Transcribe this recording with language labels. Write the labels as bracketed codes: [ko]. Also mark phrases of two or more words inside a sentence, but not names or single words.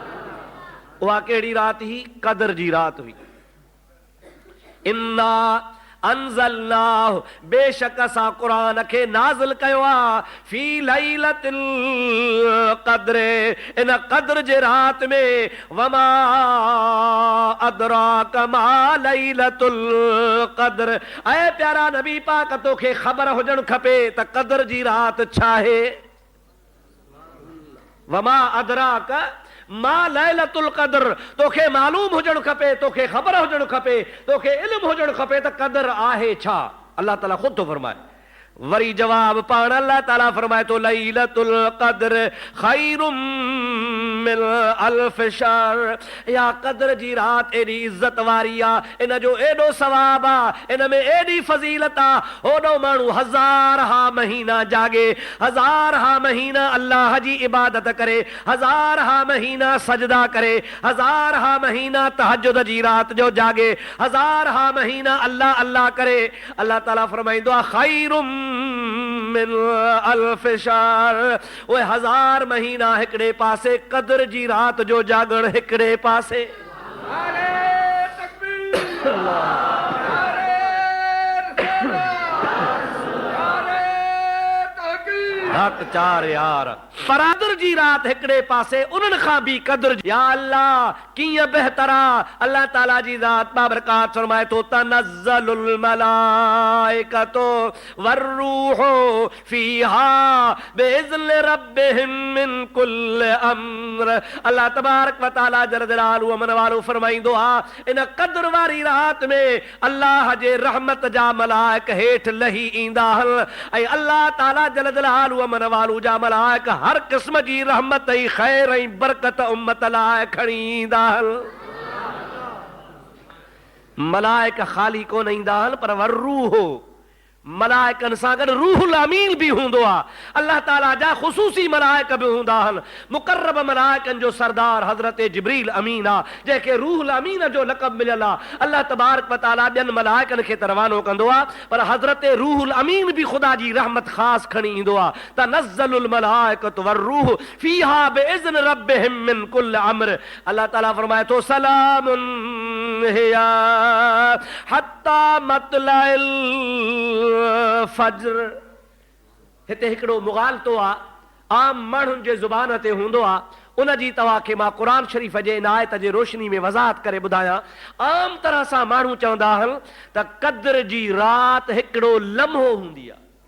[sd] उहा कहिड़ी रात हुई क़द्र जी रात हुई। [ar] إنا أنزلناه [sd] बेशक असां क़ुरान खे नाज़िल कयो आहे [ar] في ليلة القدر [sd] इन क़द्र जे रात में [ar] وما أدراك ما ليلة القدر [sd] ऐ प्यारा नबी पाक तोखे ख़बर हुजण खपे त क़द्र जी रात छा आहे वमा [ar] أدراك ما ليلة القدر [sd] तोखे मालूम हुजण खपे तोखे ख़बर हुजण खपे तोखे इल्म हुजण खपे त क़द्र आहे छा अल्लाह ताला खुद तो फरमाए वरी जवाब पाण अल्लाह ताला फरमाए तो [ar] ليلة القدر خير من ألف شهر [sd] या क़द्र जी रात एडी इज्जत वारी आहे इन जो एडो सवाब आहे इन में एडी फजीलत आहे ओडो माण्हू हज़ार हा महीना जागे हज़ार हा महीना अल्लाह जी इबादत करे हज़ार हा महीना सजदा करे हज़ार हा महीना तहज्जुद जी रात जो जागे हज़ार हा महीना अल्लाह अल्लाह करे अल्लाह ताला फरमाइंदो आहे [ar] خير من ألف شهر [sd] ओए हज़ार महीना हिकड़े पासे क़द्र जी रात जो जागण हिकड़े पासे नारे तकबीर नारे हक चार यार क़द्र जी रात हिकड़े पासे उन्हनि खां भी क़द्र या अल्लाह कीअं बहितरा अल्लाह ताला जी ज़ात बाबरकात फरमाए तो [ar] تنزل الملائكة والروح فيها بإذن ربهم من كل أمر [sd] अल्लाह [ar] تبارك وتعالى جل جلاله [sd] अमन वालो फरमाइंदो आहे इन क़द्र वारी रात में अल्लाह जे रहमत जा मलाइक हेठ लही ईंदा ऐं अल्लाह ताला [ar] جل جلاله [sd] अमन वालो जा मलाइक हर किस्म जी रहमत ऐं खैर ऐं बरकत उम्मत लाइ खणी ईंदा मलाइक खाली कोन ईंदा पर वर्रूह मलाइकन सां गॾु रूहुल अमीन भी हूंदो आहे अल्लाह ताला जा ख़ुसूसी मलाइक भी हूंदा आहिनि मुक़र्रब मलाइकन जो सरदार हज़रत जिब्रील अमीन आहे जंहिंखे रूहुल अमीन जो लक़ब मिलियल आहे अल्लाह [ar] تبارك وتعالى [sd] ॿियनि मलाइकन खे त रवानो कंदो आहे पर हज़रत रूहुल अमीन भी ख़ुदा जी रहमत ख़ासि खणी ईंदो आहे [ar] تنزل الملائكة والروح فيها بإذن ربهم من كل أمر [sd] अल्लाह ताला फरमाए थो [ar] سلام هي حتى مطلع [sd] फज्र हिते हिकिड़ो मुग़ालतो आहे आम माण्हुनि जे ज़ुबान ते हूंदो आहे उन जी तव्हांखे मां क़ुरान शरीफ़ जे इनायत जे रोशनी में वज़ाहत करे ॿुधायां आम तरह सां माण्हू चवंदा आहिनि त क़द्र जी रात हिकिड़ो लम्हो हूंदी आहे